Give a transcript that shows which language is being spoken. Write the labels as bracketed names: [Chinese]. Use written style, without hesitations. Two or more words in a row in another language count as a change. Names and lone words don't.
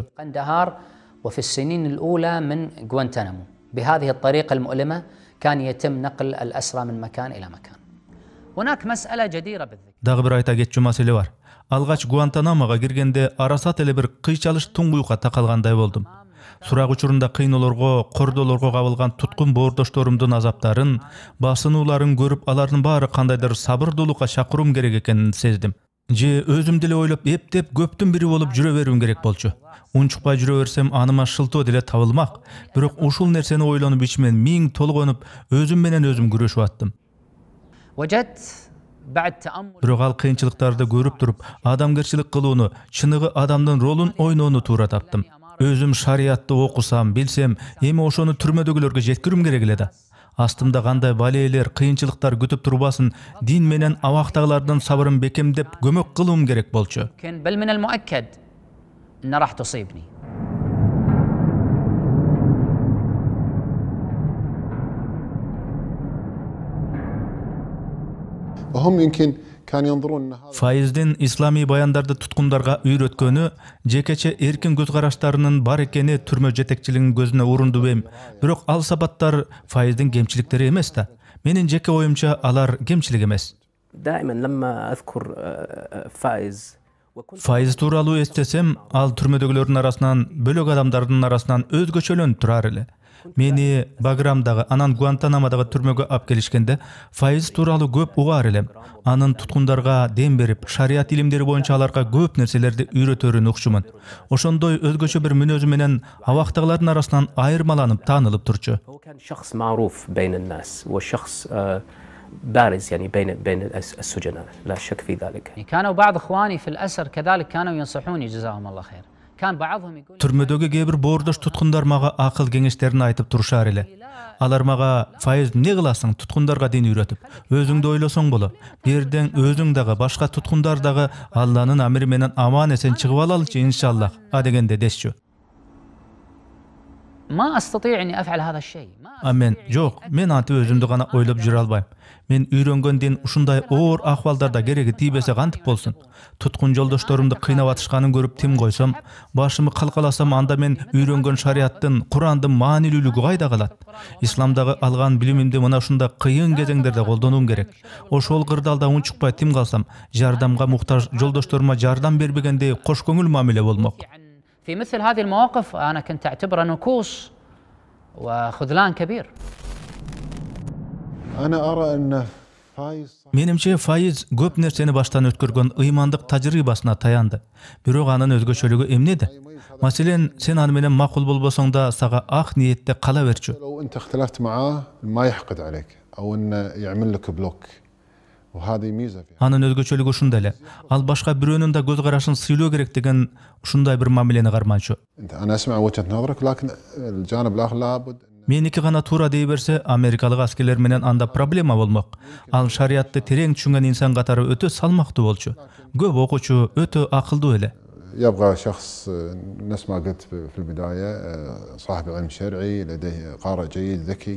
[Arabic] قندهار وفي السنين الأولى من غوانتنامو. بهذه الطريقة المؤلمة كان يتم نقل الأسرى من مكان إلى مكان. هناك مسألة جديرة بالذكر. [Kyrgyz] Дагы бир айта кетчү маселе бар. Алгач Гуантанамого киргенде арасат эле бир кыйчалыш туңгуюкка такалгандай болдум. Сурак учурунда кыйноолорго, кордоолорго кабылган туткун боордошторумдун азаптарын, басынууларын көрүп, алардын баары кандайдыр сабырдуулукка чакыруум керек экенин сездим. же өзүм деле ойлоп эптеп көптүн бири болуп жүрө берүүм керек болчу. Унчукпай жүрө берсем аныма шылтоо деле табылмак. Бирок ушул нерсени ойлонуп ичимен миң толгонуп өзүм менен өзүм күрөшүп аттым. [Arabic] وجدت بعد تأمل [Kyrgyz] Бирок ал кыйынчылыктарды көрүп туруп, адамгерчилик кылууну, чыныгы адамдын ролун ойноону туура таптым. Өзүм шариятты окусам, билсем, эми ошону түрмөдөгүлөргө жеткирүүм керек эле да. Астымда кандай балээлер, кыйынчылыктар күтүп турбасын, дин менен абактагылардын сабырын бекемдеп көмөк кылуум керек болчу. [Arabic] لكن بل من المؤكد أن راح تصيبني. وهم يمكن كان ينظرون أن هذا [Kyrgyz] Файыздын исламий баяндарды туткундарга үйрөткөнү, жекече эркин көз караштарынын бар экени түрмө жетекчилигинин көзүнө урунду бем. Бирок ал сабаттар Файыздын кемчиликтери эмес да. Менин жеке оюмча алар кемчилик эмес. [Arabic] دائما لما أذكر فائز [Kyrgyz] Файыз тууралуу эстесем, ал түрмөдөгүлөрдүн арасынан, бөлөк адамдардын арасынан өзгөчөлөнүп турар эле. Мени Баграмдагы, анан Гуантанамодагы түрмөгө алып келишкенде, Файыз тууралуу көп угаар элем. Анын туткундарга дем берип, шарият илимдери боюнча аларга көп нерселерди үйрөтөрүн укчумун. Ошондой өзгөчө бир мүнөзү менен абактагылардын арасынан айырмаланып таанылып турчу. [Arabic] هو كان شخص معروف بين الناس وشخص بارز يعني بين السجناء لا شك في ذلك. كانوا بعض إخواني في الأسر كذلك كانوا ينصحوني جزاهم الله خير. كان بعضهم يقول [Kyrgyz] Түрмөдөгү кээ бир боордош туткундар мага акыл кеңештерин айтып турушар эле. Алар мага Файыз эмне кыласың, туткундарга дин үйрөтүп, өзүңдү ойлосоң боло. Бирден өзүң дагы, башка туткундар дагы Алланын амри менен аман эсен чыгып алалычы [Arabic] إن شاء الله, [Kyrgyz] дегенде дешчү. [Arabic] ما أستطيع أني أفعل هذا الشيء. [Kyrgyz] Мен жок, мен антип өзүмдү гана ойлоп жүрө албайм. Мен үйрөнгөн дин ушундай оор акыбалдарда кереги тийбесе кантип болсун? Туткун жолдошторумду кыйнап атышканын көрүп тим койсом, башымы калкаласам, анда мен үйрөнгөн шариаттын, Курандын маанилүүлүгү кайда калат? Исламдагы алган билимимди мына ушундай кыйын кезеңдерде колдонуум керек. Ошол кырдаалда унчукпай тим калсам, жардамга муктаж жолдошторума жардам бербегендей кош көңүл мамиле болмок. [Arabic] في مثل هذه المواقف أنا كنت أعتبره نكوص وخذلان كبير. أنا أرى أن فايز [Kyrgyz] Менимче Файыз көп нерсени баштан өткөргөн ыймандык тажрыйбасына таянды. Бирок анын өзгөчөлүгү эмнеде? Маселен, сен аны менен макул болбосоң да сага ак ниетте кала берчү. [Arabic] لو أنت اختلفت معاه ما يحقد عليك أو إنه يعمل لك بلوك وهذه ميزة فيها. [Kyrgyz] Анын өзгөчөлүгү ушундай эле. Ал башка бирөөнүн да көз карашын сыйлоо керек деген ушундай бир мамилени карманчу. [Arabic] أنا أسمع وجهة نظرك لكن الجانب الآخر لابد [Kyrgyz] Меники гана туура дей берсе, америкалык аскерлер менен анда проблема болмок. Ал шариятты терең түшүнгөн инсан катары өтө салмактуу болчу. Көп окуучу, өтө акылдуу эле. [Arabic] يبغى شخص نفس ما قلت في البداية صاحب علم شرعي لديه قارئ جيد ذكي.